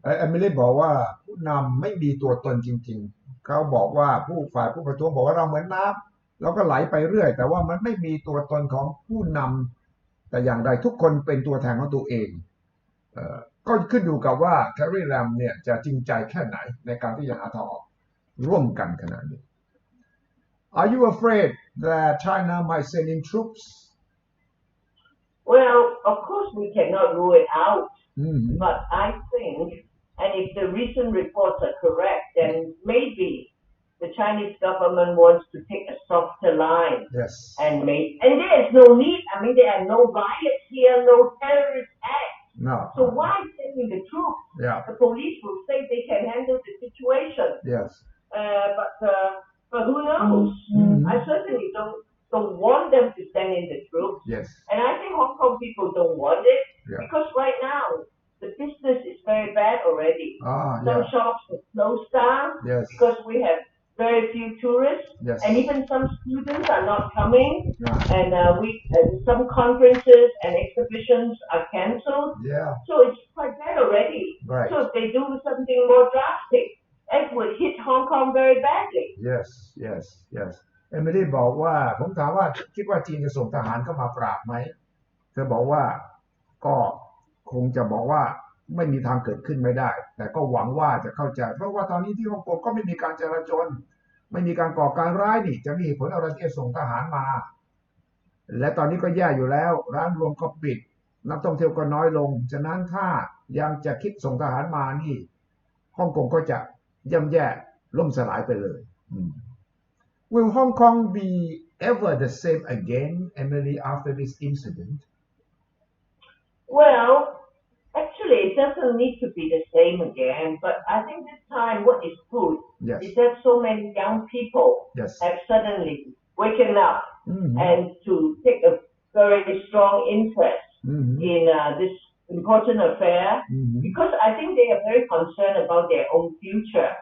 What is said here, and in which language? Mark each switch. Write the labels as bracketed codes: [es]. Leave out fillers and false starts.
[th] ไม่ได้บอกว่าผู้นำไม่มีตัวตนจริงๆเขาบอกว่าผู้ประท้วงบอกว่าเราเหมือนน้ำเราก็ไหลไปเรื่อยแต่ว่ามันไม่มีตัวตนของผู้นำแต่อย่างใดทุกคนเป็นตัวแทนของตัวเองก็ขึ้นอยู่กับว่าแคร์รีแลมเนี่ยจะจริงใจแค่ไหนในการที่จะหาทางออกร่วมกันขนาดนี้ [en] Are you afraid that China might send in troops? Well, of course we cannot rule it out, but I think, and if the recent reports are correct, then maybe the Chinese government wants to take a softer line. Yes. And there is no need. I mean, there are no riots here, no terrorist acts. No. So why sending the troops? Yeah. The police will say they can handle the situation. Yes. But who knows? I certainly don't want them to send in the troops. Yes. And I think Hong Kong people don't want it because right now the business is very bad already. Some shops have closed down because we have very few tourists, yes. and even some students are not coming, yeah. and some conferences and exhibitions are cancelled. Yeah. So it's quite bad already. Right. So if they do something more drastic, it would hit Hong Kong very badly. Yes, yes, yes. [th] เอมิลี่บอกว่าผมถามว่าคิดว่าจีนจะส่งทหารเข้ามาปราบไหมเธอบอกว่าก็คงจะบอกว่าไม่มีทางเกิดขึ้นไม่ได้แต่ก็หวังว่าจะเข้าใจเพราะว่าตอนนี้ที่ฮ่องกงก็ไม่มีการจราจรไม่มีการก่อการร้ายนี่จะมีเหตุผลอะไรที่จะส่งทหารมา และตอนนี้ก็แย่อยู่แล้วร้านรวมก็ปิดนักท่องเที่ยวก็น้อยลงฉะนั้นถ้ายังจะคิดส่งทหารมานี่ฮ่องกงก็จะย่ำแย่ล่มสลายไปเลย [en] Will Hong Kong be ever the same again, Emily, after this incident? Well, actually, it doesn't need to be the same again, but I think this time what is good is that so many young people have suddenly waken up and to take a very strong interest in this important affair because I think they are very concerned about their own future.